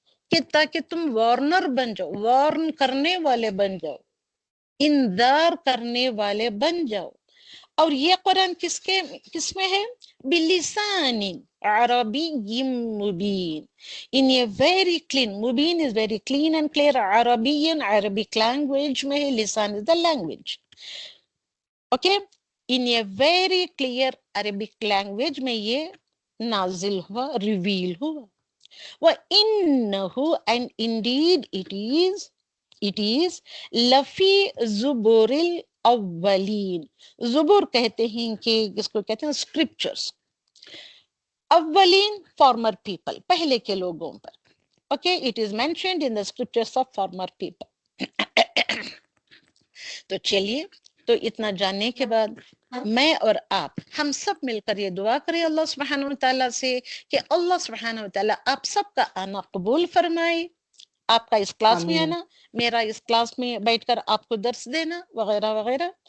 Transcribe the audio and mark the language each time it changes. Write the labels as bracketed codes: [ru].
[ur] کہ تاکہ تم وارنر بن جاؤ، وارن کرنے والے بن جاؤ، انذار کرنے والے بن جاؤ. اور یہ قرآن کس میں ہے؟ [ar] بلسان عربی مبین، [en] in a very clean، [ur] Mubeen [en] is very clean and clear، [ur] عربی Arabic language میں ہے، لسان [en] is the language. okay، in a very clear Arabic language [ur] میں یہ نازل ہوا، ریویل ہوا. [ar] وَإِنَّهُ [en] and indeed it is [ar] لَفِي زُبُرِ الْأَوَّلِينَ. [ur] زبور کہتے ہیں کہ اس کو کہتے ہیں scriptures. اولین [en] former people، [ur] پہلے کے لوگوں پر. [en] okay، it is mentioned in the scriptures of former people. [ur] تو چلیے، تو اتنا جاننے کے بعد میں اور آپ ہم سب مل کر یہ دعا کریں اللہ سبحانہ و تعالیٰ سے کہ اللہ سبحانہ و تعالیٰ آپ سب کا آنا قبول فرمائے. آپ کا اس کلاس میں آنا، میرا اس کلاس میں بیٹھ کر آپ کو درس دینا وغیرہ وغیرہ.